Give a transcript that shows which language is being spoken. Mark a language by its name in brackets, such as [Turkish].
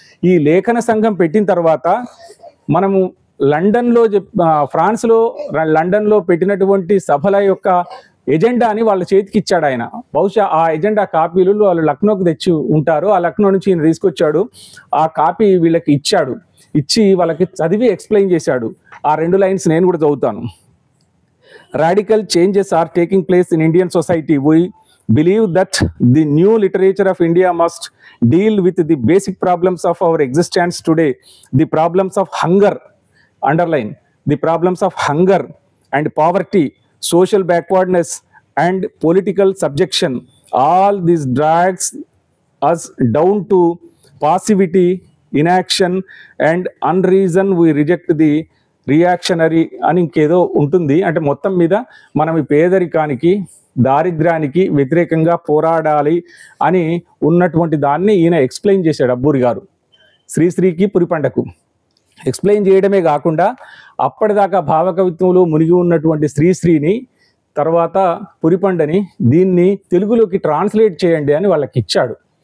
[Telugu] ఈ లేఖన సంఘం పెట్టిన తర్వాత మనము లండన్లో ఫ్రాన్స్లో లండన్లో పెట్టినటువంటి సభల యొక్క ఎజెండాని వాళ్ళ చేతికి ఇచ్చాడు ఆయన. బహుశా ఆ ఎజెండా కాపీలు వాళ్ళు లక్నోకి తెచ్చి ఉంటారు. ఆ లక్నో నుంచి ఈయన తీసుకొచ్చాడు. ఆ కాపీ వీళ్ళకి ఇచ్చి వాళ్ళకి చదివి ఎక్స్ప్లెయిన్ చేశాడు. ఆ 2 లైన్స్ నేను కూడా చదువుతాను. [English] Radical changes are taking place in Indian society. We believe that the new literature of India must deal with the basic problems of our existence today. The problems of hunger, underline, the problems of hunger and poverty, social backwardness and political subjection. All this drags us down to passivity, inaction and unreason. We reject the [Telugu] reactionary అని ఇంకేదో ఉంటుంది. అంటే మొత్తం మీద మనం ఈ పేదరికానికి, దారిద్ర్యానికి వ్యతిరేకంగా పోరాడాలి అని ఉన్నటువంటి దాన్ని ఈయన ఎక్స్ప్లెయిన్ చేశాడు అబ్బూరి గారు. శ్రీశ్రీకి, పురిపండకు ఎక్స్ప్లెయిన్ చేయడమే కాకుండా అప్పటిదాకా భావకవిత్వంలో మునిగి ఉన్నటువంటి శ్రీశ్రీని, తర్వాత పురిపండని దీన్ని తెలుగులోకి ట్రాన్స్లేట్ చేయండి అని వాళ్ళకి ఇచ్చాడు.